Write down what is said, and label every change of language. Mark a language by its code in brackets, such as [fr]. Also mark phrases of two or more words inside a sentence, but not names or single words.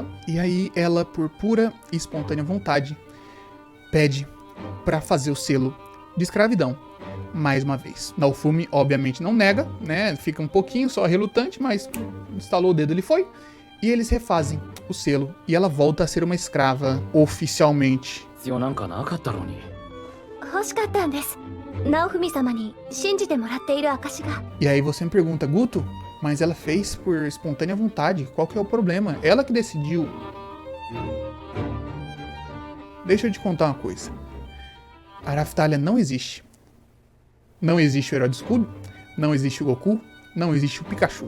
[pt] E aí ela, por pura e espontânea vontade, pede para fazer o selo de escravidão mais uma vez. Naofumi obviamente não nega, né, fica um pouquinho só relutante, mas instalou o dedo, ele foi. E eles refazem o selo e ela volta a ser uma escrava oficialmente. [ja] 必要なんかなかったのに。欲しかったんです。直文様に信じてもらっている証が。 [pt] E aí você me pergunta, Guto, mas ela fez por espontânea vontade, qual que é o problema? Ela que decidiu. Deixa eu te contar uma coisa. A Raftalia não existe. Não existe o Herói do Escudo, não existe o Goku, não existe o Pikachu.